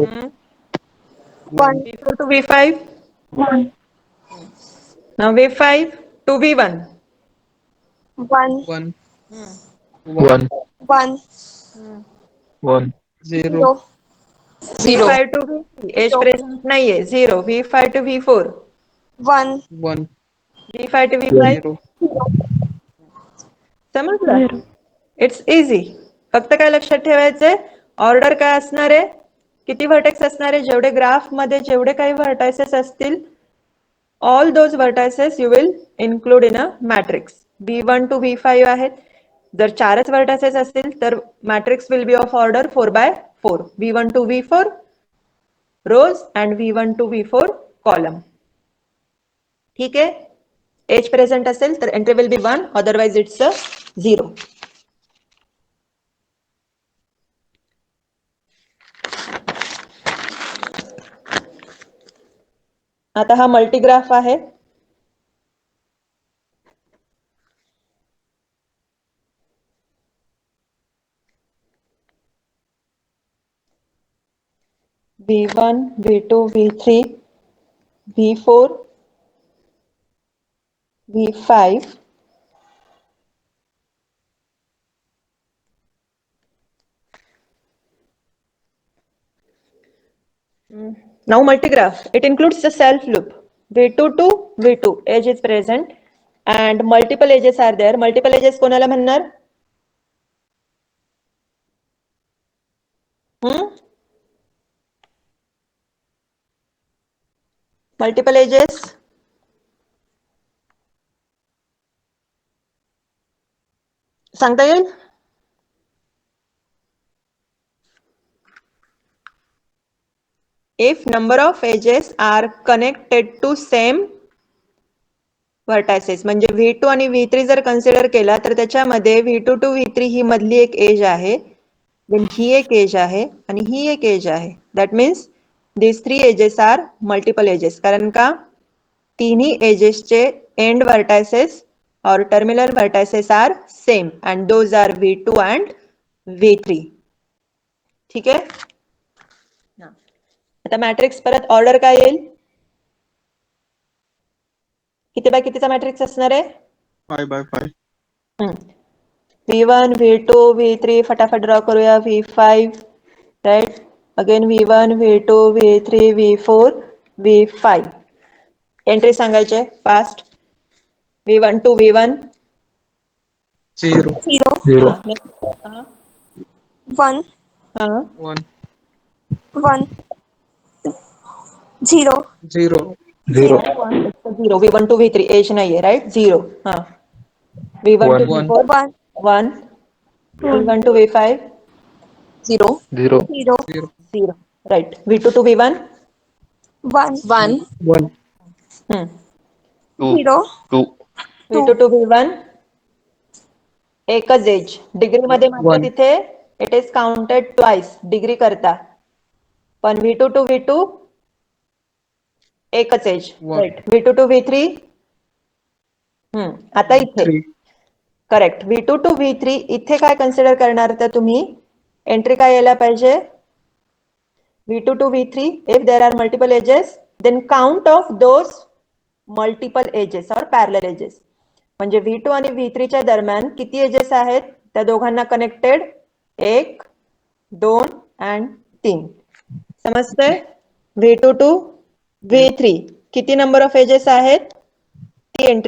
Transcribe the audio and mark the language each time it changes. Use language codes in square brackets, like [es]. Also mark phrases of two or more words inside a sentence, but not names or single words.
[en] 1. V4 to V5. 1. Now V5 to V1. 1. 1. 1. 1. 1. 0. 0. V5 to V3 edge present [mr] नाहीये. 0. [en] V5 to V4. 1. 1. V5 to V5 0. [mr] समजलं? [en] it's easy. [mr] फक्त काय लक्षात ठेवायचंय? ऑर्डर काय असणार आहे? किती व्हर्टेक्स असणार आहे? जेवढे ग्राफ मध्ये जेवढे काही व्हर्टायसेस असतील, [en] all those vertices you will include in a matrix. V1 to V5 [mr] आहेत. जर 4च व्हर्टायसेस असतील तर [en] matrix will be of order 4x4. V1 to V4 rows and V1 to V4 column. [mr] ठीक आहे? [en] edge present [mr] असेल तर [en] entry will be 1, otherwise it's a 0. [mr] आता हा मल्टीग्राफ आहे. V1, V2, V3, V4, V5. [en] Now multigraph. It includes the self loop. V2 to V2 edge is present and multiple edges are there. Multiple edges [mr] कोणाला म्हणणार? [en] Multiple edges. [mr] सांगता येईल? [en] If number of edges are connected to same vertices, [mr] म्हणजे V2 आणि V3 जर कन्सिडर केला तर त्याच्यामध्ये [en] V2 to V3 [mr] ही मधली एक एज आहे, then ही एक एज आहे आणि ही एक एज आहे. [en] that means these 3 edges are multiple edges. [mr] कारण का तिन्ही एजेसचे [en] end vertices or terminal vertices are same and those are V2 and V3. [mr] ठीक आहे? आता मॅट्रिक्स परत ऑर्डर काय येईल? किती बाय कितीचा मॅट्रिक्स असणार आहे? 5x5. V1, V2, V3 फटाफट ड्रॉ करूया. [en] V5 right. again V1, V2, V3, V4, V5. [mr] एंट्री सांगायचे फास्ट. [en] V1 to V1. 0 0 0 1 [hi] हाँ 1 1 0 0 0 0. [en] V1 to V3 edge [hi] नहीं है, right? 0. हाँ. [en] V1 to 1 1 V4. 1 1. 2 V1 to V5. 0 0 0 0 0. Right. V2 to V1. 1 1 1 Hmm. 2 0 2 V2 to V1. [mr] एकच एज. डिग्री मध्ये मात्र 1 तिथे [en] it is counted twice [mr] डिग्री करता. पण V2 to V2 एकच एज. 1 राईट. [en] V2 to V3. [mr] आता इथे 3 करेक्ट. [en] V2 to V3 [mr] इथे काय कन्सिडर करणार तर तुम्ही एंट्री काय यायला पाहिजे. [en] V2 to V3 if there are multiple edges then count of those multiple edges or parallel edges. [mr] म्हणजे V2 आणि V3 च्या दरम्यान किती एजेस आहेत त्या दोघांना कनेक्टेड. [en] 1 2 and 3. [mr] समजतंय. [en] V2 to V3 [mr] किती [en] number of edges [mr] आहेत ती एंट्री